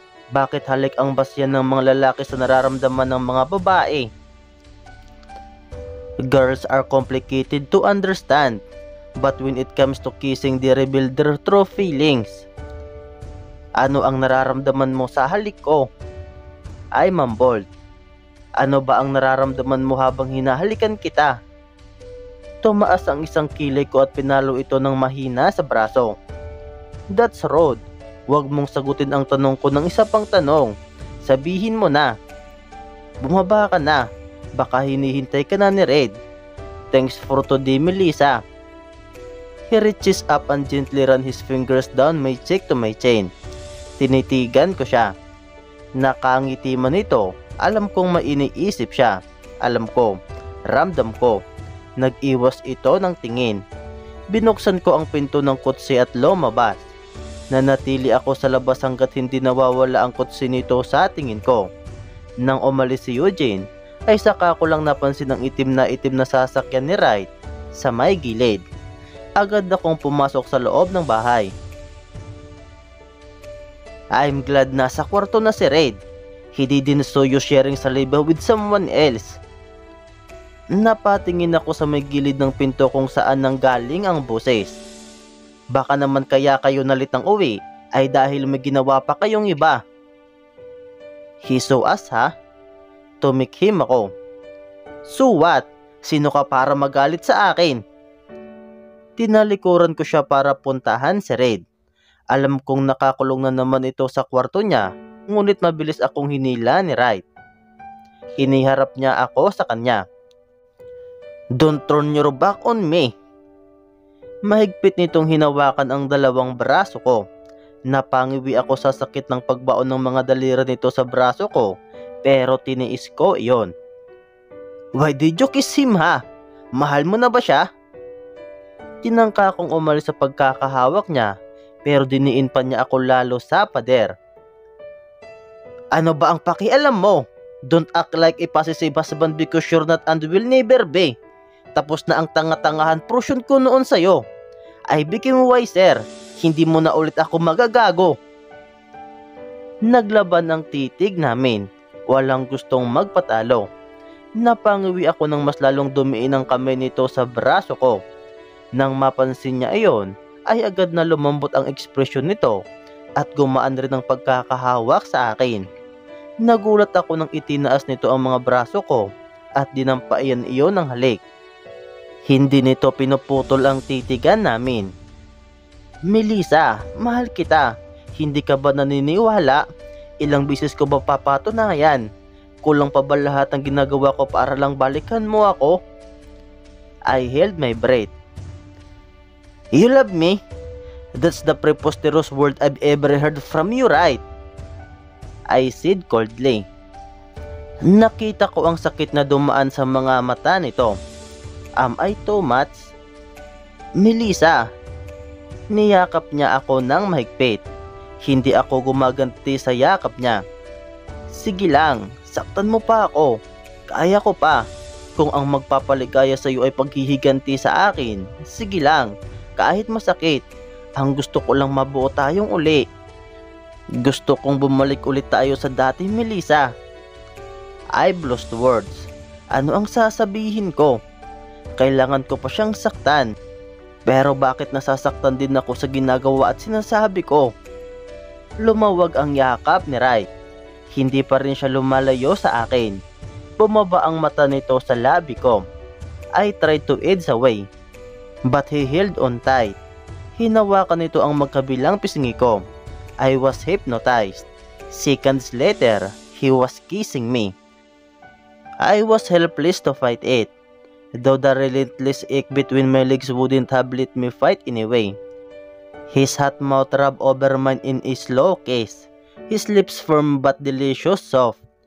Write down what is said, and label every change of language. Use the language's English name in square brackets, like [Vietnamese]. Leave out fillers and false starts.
[Filipino] Bakit halik ang basyan ng mga lalaki sa nararamdaman ng mga babae? [English] Girls are complicated to understand, but when it comes to kissing, they reveal their true feelings. [Filipino] Ano ang nararamdaman mo sa halik ko? [English] I mumbled. [Filipino] Ano ba ang nararamdaman mo habang hinahalikan kita? Tumaas ang isang kilay ko at pinalo ito ng mahina sa braso. [English] That's rude. [Filipino] Huwag mong sagutin ang tanong ko ng isa pang tanong. Sabihin mo na. Bumaba ka na. Baka hinihintay ka na ni Red. [English] Thanks for today, Melissa. He reaches up and gently ran his fingers down my cheek to my chin. [Filipino] Tinitigan ko siya. Nakangiti man ito. Alam kong mainiisip siya. Alam ko. Ramdam ko. Nag-iwas ito ng tingin. Binuksan ko ang pinto ng kotse at lumabas. Nanatili ako sa labas hanggat hindi nawawala ang kotse nito sa tingin ko. Nang umalis si Eugene, ay saka ko lang napansin ang itim na sasakyan ni Wright sa may gilid. Agad akong pumasok sa loob ng bahay. [English] I'm glad [Filipino] nasa kwarto na si Red. [English] He didn't saw you sharing saliva with someone else. [Filipino] Napatingin ako sa may gilid ng pinto kung saan nanggaling ang boses. Baka naman kaya kayo nalitang uwi ay dahil may ginawa pa kayong iba. [English] He saw us, ha? [Filipino] Tumikhim ako. [English] So what? [Filipino] Sino ka para magalit sa akin? Tinalikuran ko siya para puntahan si Red. Alam kong nakakulong na naman ito sa kwarto niya, ngunit mabilis akong hinila ni Wright. Iniharap niya ako sa kanya. [English] Don't turn your back on me. [Filipino] Mahigpit nitong hinawakan ang dalawang braso ko. Napangiwi ako sa sakit ng pagbaon ng mga daliri nito sa braso ko, pero tiniis ko iyon. [English] Why did you kiss him, ha? [Filipino] Mahal mo na ba siya? Tinangka kong umalis sa pagkakahawak niya, pero diniin pa niya ako lalo sa pader. Ano ba ang pakialam mo? [English] Don't act like a possessive husband because you're not and will never be. [Filipino] Tapos na ang tanga-tangahan portion ko noon sa'yo. [English] I became wiser. [Filipino] Hindi mo na ulit ako magagago. Naglaban ang titig namin. Walang gustong magpatalo. Napangiwi ako ng mas lalong dumiin ang kamay nito sa braso ko. Nang mapansin niya iyon, ay agad na lumambot ang ekspresyon nito at gumaan rin ang pagkakahawak sa akin. Nagulat ako nang itinaas nito ang mga braso ko at dinampayan iyon ng halik. Hindi nito pinuputol ang titigan namin. Melissa, mahal kita. Hindi ka ba naniniwala? Ilang bisis ko ba papatunayan? Kulang pa ba lahat ng ginagawa ko para lang balikan mo ako? [English] I held my breath. You love me? That's the preposterous word I've ever heard from you, right? I said coldly. [Filipino] Nakita ko ang sakit na dumaan sa mga mata nito. [English] Am I too much? [Filipino] Melissa. Niyakap niya ako ng mahigpit. Hindi ako gumaganti sa yakap niya. Sige lang, saktan mo pa ako. Kaya ko pa. Kung ang magpapaligaya sa iyo ay paghihiganti sa akin, sige lang, kahit masakit. Ang gusto ko lang mabuo tayong uli. Gusto kong bumalik ulit tayo sa dati, Melissa. [English] I've lost words. [Filipino] Ano ang sasabihin ko? Kailangan ko pa siyang saktan. Pero bakit nasasaktan din ako sa ginagawa at sinasabi ko? Lumawag ang yakap ni Wright. Hindi pa rin siya lumalayo sa akin. Bumaba ang mata nito sa labi ko. [English] I tried to edge away, but he held on tight. [Filipino] Hinawakan nito ang magkabilang pisngi ko. [English] I was hypnotized. Seconds later, he was kissing me. I was helpless to fight it, though the relentless ache between my legs wouldn't have let me fight anyway. His hot mouth rubbed over mine in a slow kiss. His lips firm but delicious soft.